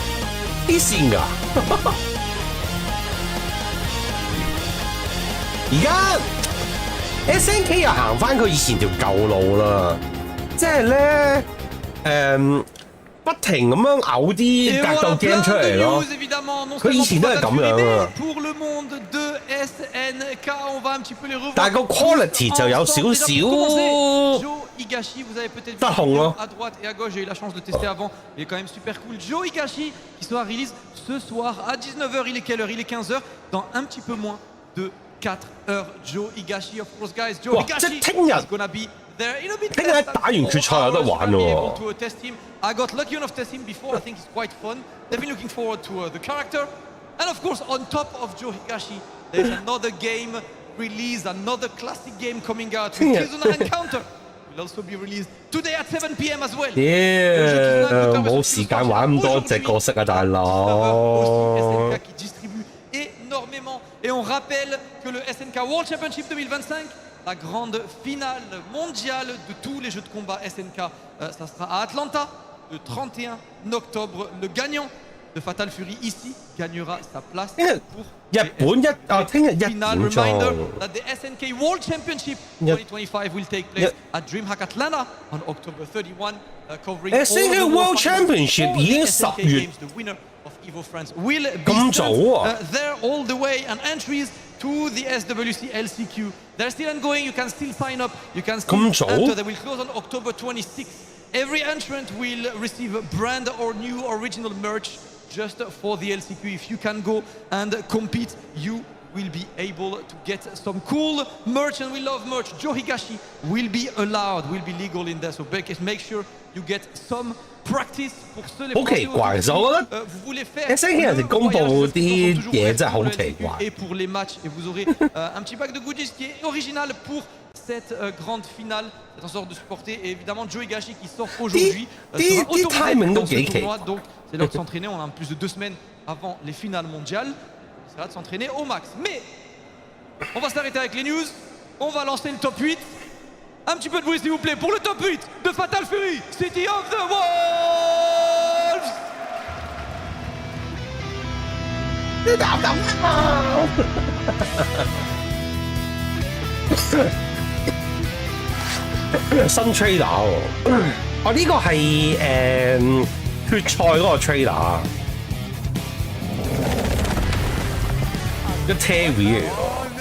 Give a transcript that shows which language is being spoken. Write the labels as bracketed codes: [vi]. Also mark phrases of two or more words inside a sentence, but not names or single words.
[yue] 啲線㗎，而家 SNK 又行翻佢以前條舊路啦，即係咧不停咁樣嘔啲格鬥 game 出嚟咯。佢以前都係咁樣啊。但係個 quality 就有少少失控咯。 [fr] À droite et à gauche, j'ai eu la chance de tester avant. Il est quand même super cool. Joe Higashi qui sera release ce soir à 19h. Il est quelle heure? Il est 15h. Dans un petit peu moins de 4 heures. [en] Joe Higashi, of course, guys. Joe Higashi is gonna be there in a bit. [yue] 聽日打完決賽有得玩喎。 [en] I got lucky enough to test him before. I think he's quite fun. They've been looking forward to the character. And of course, on top of Joe Higashi, there's another game release, another classic game coming out. Kizuna Encounter will also be released today at 7 p.m. as well. [yue] 冇時間玩咁多隻角色啊，大佬。 [fr] SNK qui distribue énormément. Et on rappelle que le SNK World Championship 2025, la grande finale mondiale de tous les jeux de combat SNK, ça sera à Atlanta le 31 octobre. Le gagnant de Fatal Fury ici gagnera sa place pour [yue] 日本聽日 [en] final reminder that the SNK World Championship 2025 will take place at DreamHack Atlanta on October 31, covering [yue] SNK World Championship 已經10月 [en] the winner of EVO France will be there all the way, and entries to the SWC LCQ they're still ongoing. You can still sign up, you can still enter. They will close on October 26th. Every entrant will receive brand or new original merch just for the LCQ. If you can go and compete, you will be able to get some cool merch, and we love merch. Joe Higashi will be allowed, will be legal in there, so make sure you get some practice [fr] pour ceux les vous voulez faire [yue] SNK 公布啲嘢真係好奇怪。 [fr] Et pour les matchs, et vous aurez un petit pack de goodies qui est original pour cette grande finale. Faites en sorte de supporter, et évidemment Joe Higashi qui sort aujourd'hui sera autorisé dans ce tournoi, donc c'est l'heure de s'entraîner. On a plus de 2 semaines avant les finales mondiales. C'est l'heure de s'entraîner au max. Mais on va s'arrêter avec les news. On va lancer le top 8. Un petit peu de bruit s'il vous plaît pour le top 8 de Fatal Fury, City of the Wolves. [yue] 新 trailer 喎，呢個係決賽嗰個 trailer，一 Terry 嚟喎。